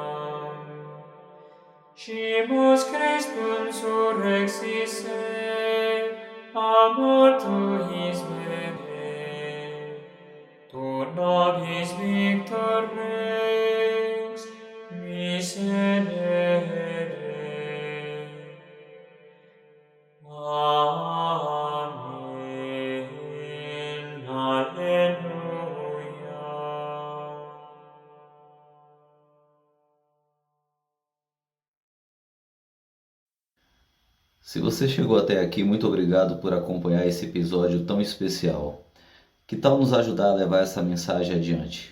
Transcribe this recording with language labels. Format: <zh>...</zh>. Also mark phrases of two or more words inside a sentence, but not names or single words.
<la>Scimus Christum surrexisse, a mortuis bene, tur nobis victor rex, miserere. Amen. Alleluia.</la> <pt>Se você chegou até aqui, muito obrigado por acompanhar esse episódio tão especial. Que tal nos ajudar a levar essa mensagem adiante?</pt>